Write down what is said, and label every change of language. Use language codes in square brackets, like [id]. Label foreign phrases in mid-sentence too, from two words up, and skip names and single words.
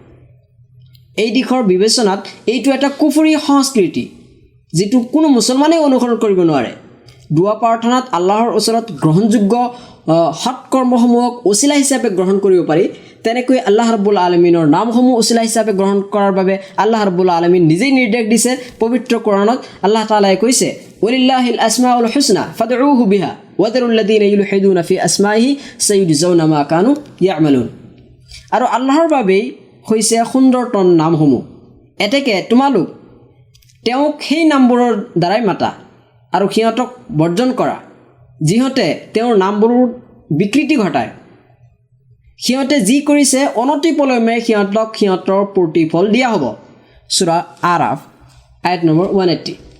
[as] এই দিশৰ বিবেচনাত এইটো এটা কুফৰী সংস্কৃতি যিটো কোনো মুছলমানে অনুসৰণ কৰিব নোৱাৰে দুৱা প্ৰাৰ্থনাত আল্লাহৰ ওচৰত গ্ৰহণযোগ্য সৎকৰ্মসমূহক ওছিলা হিচাপে গ্ৰহণ কৰিব পাৰি তেনেকৈ [ar] الله رب العالمين [as] নামসমূহ ওছিলা হিচাপে গ্ৰহণ কৰাৰ বাবে [ar] الله رب العالمين [as] নিজেই নিৰ্দেশ দিছে পবিত্ৰ কোৰানত [ar] الله تعالى [as] কৈছে [ar] ولله الأسماء الحسنى فادعوه بها وذروا الذين يلحدون في أسمائه سيجزون ما كانوا يعملون [as] আৰু আল্লাহৰ বাবেই হৈছে সুন্দৰতম নামসমূহ এতেকে তোমালোক তেওঁক সেই নামবোৰৰ দ্বাৰাই মাতা আৰু সিহঁতক বৰ্জন কৰা যিহঁতে তেওঁৰ নামবোৰৰ বিকৃতি ঘটায় সিহঁতে যি কৰিছে অনতিপলমে সিহঁতক সিহঁতৰ প্ৰতিফল দিয়া হ'ব সূৰা আৰাফ আয়াত নম্বৰ 180